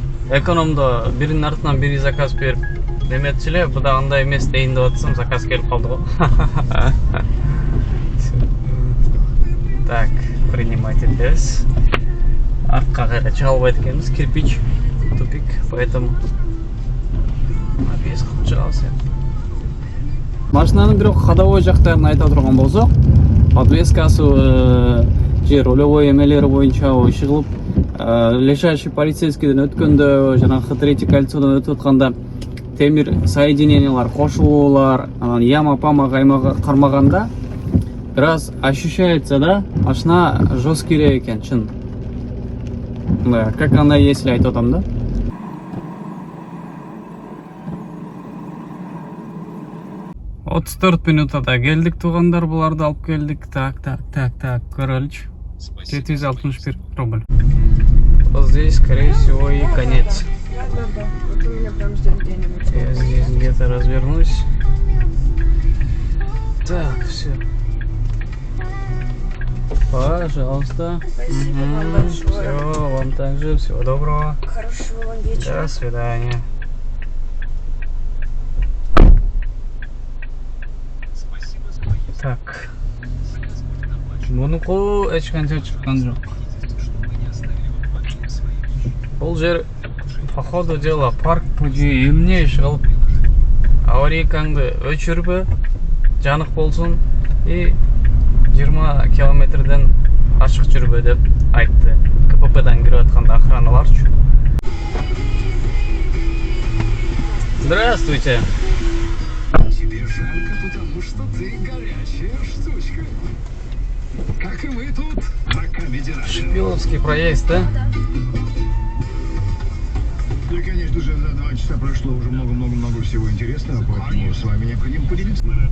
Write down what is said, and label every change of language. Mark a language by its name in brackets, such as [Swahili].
[Kyrgyz] Экономдо биринин артынан бири заказ берип неметчи эле, буда андай эмес дейин деп атсам, заказ келип калды го. Так, принимать этес. Артка кайра чабайт экенбиз, кирпич, тупик, поэтому объезд кылып чыгабыз. Машинанын бирок ходовой жактарын айта турган болсок, подвескасы же рулевой эмелери боюнча иши кылып, лежачий полицейскийден өткөндө, жанагы третий кольцодон өтүп атканда темир соединениялар кошулуулар, анан яма-пама кармаганда [Russian] раз ощущается, [Kyrgyz] да, машина жесткирээк экен, чын. [Russian] Да, как она есть, [Kyrgyz] айтып атам да. Отуз 4 минутада келдик, тугандар, буларды алып келдик. Так, көрөлүчү. 761 рубль. [Russian] Вот здесь, скорее всего, и конец. Да. Вот у меня прям ждет где-нибудь. Я здесь где-то развернусь. Так, все. Пожалуйста. Спасибо вам большое. Все, вам также. Всего доброго. Хорошего вам вечера. До свидания. Так. [Kyrgyz] Мунуку эч канча чыккан жок. Бул жер [Russian] по ходу дела [Kyrgyz] парк же эмне иш кылып аварийкаңды өчүрбө, жанык болсун и 20 километрден ашык жүрбө деп айтты. КППдан кирип атканда охраналарчы. [Russian] Здравствуйте. Тебе жарко, потому что ты горячая штучка. Как и мы тут на Comedy Rush. Шпиловский проезд, да? Да, конечно же, за 2 часа прошло уже много всего интересного, поэтому с вами необходимо поделиться.